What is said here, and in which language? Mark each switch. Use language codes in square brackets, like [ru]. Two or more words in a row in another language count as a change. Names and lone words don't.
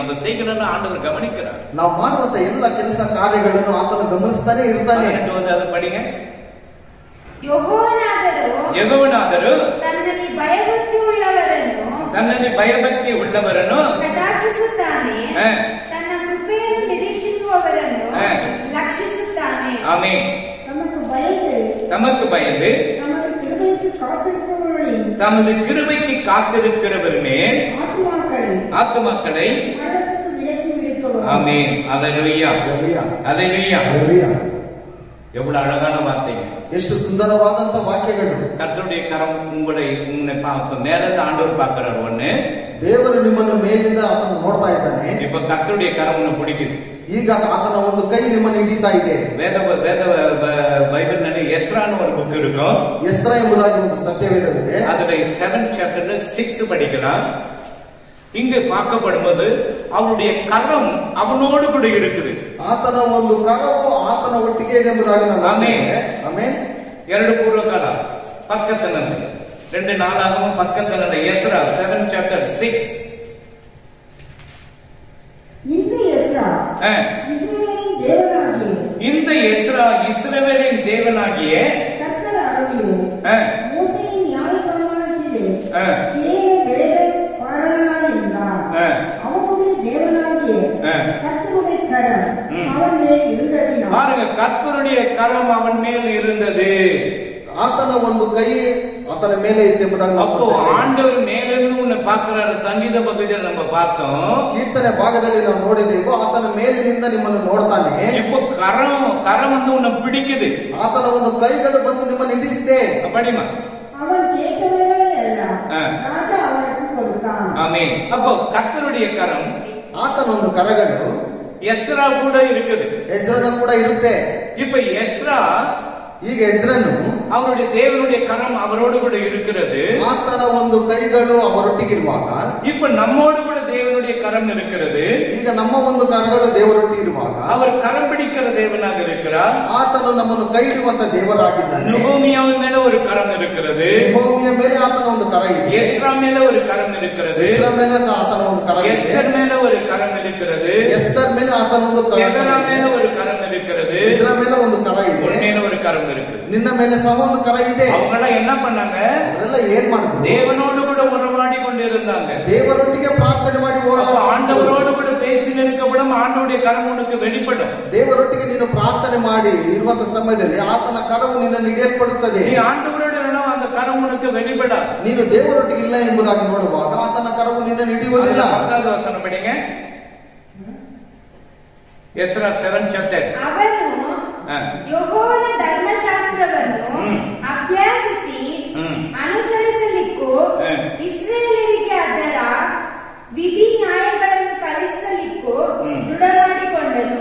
[ta] நம்ம செய்கிறதெல்லாம் ஆண்டவர் கவனிக்கிறார். [kn] ನಾವು ಮಾಡುವಂತ ಎಲ್ಲ ಕೆಲಸ ಕಾರ್ಯಗಳನ್ನು ಆತನು ಗಮನಿಸ್ತಾನೆ ಇರ್ತಾನೆ. [ta] ಅದು படிங்க. [kn] ಯೆಹೋವನಾದರೂ ತನ್ನಲ್ಲಿ ಭಯಭಕ್ತಿ ಉಳ್ಳವರನ್ನು ಕಟಾಕ್ಷಿಸುತ್ತಾನೆ, ತನ್ನ ಕೃಪೆಯನ್ನು ನಿರೀಕ್ಷಿಸುವವರನ್ನು ಲಕ್ಷಿಸುತ್ತಾನೆ. ಆಮೆನ್. [ta] தமக்கு பயந்து தமது கிருபைக்கு காத்திருக்கிறவர் மேல் ஆத்துமாக்களை ஆமென். ஹalleluya. ஹalleluya. எவ்வளவு அழகான வார்த்தைங்க, [kn] ಎಷ್ಟು ಸುಂದರವಾದಂತ ವಾಕ್ಯಗಳು. [ta] கர்த்தருடைய கரம் உங்களை மேலிருந்து ஆண்டவர் பார்க்கிறார். ஒண்ணு, [kn] ದೇವರು ನಿಮ್ಮನ್ನು ಮೇಲಿಂದ ಆತನು ನೋಡ್ತಾ ಇದ್ದಾನೆ. [ta] இப்ப கர்த்தருடைய கரம் உன்னை பிடிக்குது. [kn] ಈಗ ಆತನ ಒಂದು ಕೈ ನಿಮ್ಮನ್ನು ಹಿಡಿತಾ ಇದೆ. [ta] வேத பைபிள் ನಲ್ಲಿ எஸ்ரான்னு ஒரு புக் இருக்கும். [kn] ಎಸ್ರಾ ಎಂಬುದಾಗಿ ಒಂದು ಸತ್ಯವೇದವಿದೆ. [ta] அதுல [en] 7th chapter [ta] 6 படிக்கலாம். இங்க பார்க்கப்படும்போது அவருடைய கரம் அவனோடு கூட இருக்குது. [kn] ಆತನ ಒಂದು ಕರವು ಆತನ ಒಟ್ಟಿಗೆ ಇದೆ ಎಂಬುದಾಗಿ ನಾವು ಆಮೆನ್. ಆಮೆನ್. [ta] 2 பூர்வகால பக்கத்துல 2 நாளாகவும் பக்கத்துல எஸ்ரா [en] 7th chapter [ta] 6. இந்த எஸ்ரா இஸ்ரவேலின் தேவனாகிய பாருங்க, கர்த்தருடைய கரம் அவன் மேல் இருந்தது. [kn] ಆತನ ಒಂದು ಕೈ ಆತನ ಮೇಲೆ ಇತ್ತು ಎಂಬುದಾಗಿ [ta] அப்போ ஆண்டவர் மேலிருந்து உன்னை பார்க்கிறாரு. ಸಂಗೀತ பகுதியில் நம்ம பார்த்தோம். [kn] ಕೀರ್ತನೆ ಭಾಗದಲ್ಲಿ ನಾವು ನೋಡಿದೆವು, ಆತನ ಮೇಲಿನಿಂದ ನಿಮ್ಮನ್ನು ನೋಡ್ತಾನೆ. [ta] இப்போ கரம் வந்து உன்னை பிடிக்குது. [kn] ಆತನ ಒಂದು ಕೈಗಳು ಬಂದು ನಿಮ್ಮನ್ನು ಹಿಡಿಯುತ್ತೆ. [ta] படிமா. ஆமென். அப்போ கர்த்தருடைய கரம், [kn] ಆತನ ಒಂದು ಕರಗಳು [ta] எஸ்ரா கூட இருக்குது. [kn] ಎಸ್ರನು ಕೂಡ ಇರುತ್ತೆ. [ta] இப்ப எஸ்ரா, [kn] ಈಗ ಎಸ್ರನು [ta] அவருடைய தேவனுடைய கரம் அவரோடு கூட இருக்கிறது. [kn] ಆತನ ಒಂದು ಕೈಗಳು ಅವರೊಟ್ಟಿಗಿರುವಾಗ [ta] இப்ப நம்மோடு கூட தேவனுடைய கரம் இருக்கிறது. [kn] ಈಗ ನಮ್ಮ ಒಂದು ಕರಗಳು ದೇವರೊಟ್ಟಿ ಇರುವಾಗ [ta] அவர் கரம் பிடிக்கிற தேவனாக இருக்கிறார். [kn] ಆತನು ನಮ್ಮನ್ನು ಕೈ ಹಿಡಿಯುವಂತ ದೇವರಾಗಿದ್ದಾನೆ. [ta] நெகோமியா மேல ஒரு கரம் இருக்கிறது. [kn] நெகோமிಯ ಮೇಲೆ ಆತನ ಒಂದು ಕರ ಇದೆ. [ta] எஸ்ரா மேல ஒரு கரம் இருக்கிறது. [kn] ಎಸ್ರಾ ಮೇಲೆ ಆತನ ಒಂದು ಕರ ಇದೆ. [ta] எஸ்தர் மேல ஒரு கரம் இருக்கிறது. [kn] ಎಸ್ತರ್ ಮೇಲೆ ಆತನ ಒಂದು ಕರ ಇದೆ. [ta] எதரா மேல ஒரு கரம் இருக்கிறது. [kn] ಎದರ ಮೇಲೆ ಒಂದು ಕರ ಇದೆ. [ta] உன் மேல ஒரு கரம் இருக்கு. [kn] ನಿನ್ನ ಮೇಲೆ ಸಹ ಒಂದು ಕರ ಇದೆ. [ta] அவங்க எல்லாம் என்ன பண்ணாங்க? [kn] ಅವರೆಲ್ಲ ಏನ್ ಮಾಡಿದ್ರು? [ta] தேவனோடு கூட உறவாடி கொண்டிருந்தாங்க. [kn] ದೇವರೊಟ್ಟಿಗೆ ಪ್ರಾರ್ಥನೆ ಮಾಡಿ [ta] ஆண்டவரோடு கூட பேசி நிற்கப்படும். ஆண்டவருடைய கரம் உனக்கு வெளிப்படும். [kn] ದೇವರೊಟ್ಟಿಗೆ ನೀನು ಪ್ರಾರ್ಥನೆ ಮಾಡಿ ಇರುವಂತ ಸಮಯದಲ್ಲಿ ಆತನ ಕರವು ನಿನ್ನನ್ನು ಹಿಡಿಯಲ್ಪಡುತ್ತದೆ. [ta] நீ ஆண்டவரோடு அந்த கரம் உனக்கு வெளிப்படாது. [kn] ನೀನು ದೇವರೊಟ್ಟಿಗೆ ಇಲ್ಲ ಎಂಬುದಾಗಿ ನೋಡುವಾಗ ಆತನ ಕರವು ನಿನ್ನನ್ನು ಹಿಡಿಯುವುದಿಲ್ಲ. [ta] 10வது வசனம் படிங்க. [kn] ಎಸ್ರಾ 7 ಚಾಪ್ಟರ್. ಅವನು ಯೆಹೋವನ ಧರ್ಮಶಾಸ್ತ್ರವನ್ನು ಅಭ್ಯಾಸಿಸಿ ಅನುಸರಿಸಲಿಕ್ಕೂ ಇಸ್ರಾಯೇಲರಿಗೆ ಅದರ ವಿಧಿ ನ್ಯಾಯಗಳನ್ನು ಕಲಿಸಲಿಕ್ಕೂ ದೃಢಮಾಡಿಕೊಂಡನು.